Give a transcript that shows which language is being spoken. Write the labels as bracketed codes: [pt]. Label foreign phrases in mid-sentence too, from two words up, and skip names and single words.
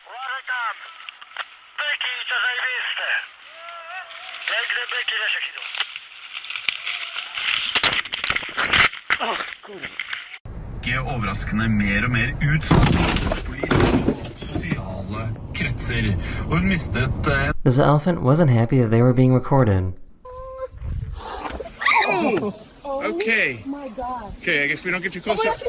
[no] Overraskende mer og mer utsatt sosiale kretser, og hun mistet [en] This elephant wasn't happy that they were being recorded. Okay. Okay, I guess we don't get too close.